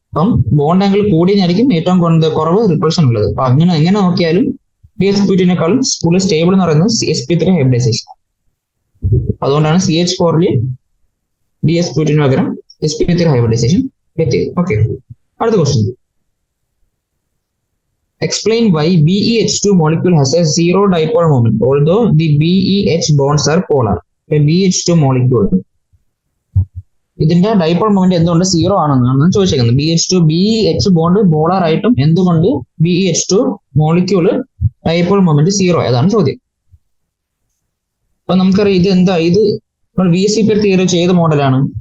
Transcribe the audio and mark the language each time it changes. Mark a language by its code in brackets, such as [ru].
[ml] അപ്പം bond angle കൂടിയായിരിക്കും ഏറ്റവും കുറവ് റിപ്പൾഷൻ ഉള്ളത്. അപ്പൊ എങ്ങനെ നോക്കിയാലും dsp2-നേക്കാളും കൂടുതൽ സ്റ്റേബിൾ എന്ന് പറയുന്നത് sp3 ഹൈബ്രിഡൈസേഷൻ. അതുകൊണ്ടാണ് CH4-ൽ dsp2-ന് പകരം sp3 ഹൈബ്രിഡൈസേഷൻ എത്തിയത്. ഓക്കെ, അടുത്ത question. [en] Explain why BeH2 molecule has a zero dipole moment although the BeH bonds are polar. [ml] BeH2 molecule ഇതിന്റെ ഡൈപോൾ മൊമെന്റ് എന്തുകൊണ്ട് 0 ആണെന്നാണ് ചോദിച്ചേക്കുന്നത്. BeH ബോണ്ട് പോളാർ ആയിട്ടും എന്തുകൊണ്ട് BeH2 മോളിക്യൂള് ഡൈപോൾ മൊമെന്റ് 0 ഏതാണ് ചോദ്യം. അപ്പൊ നമുക്കറിയാം ഇത് എന്താ, ഇത് VSE തിയറി ചെയ്ത മോഡലാണ്.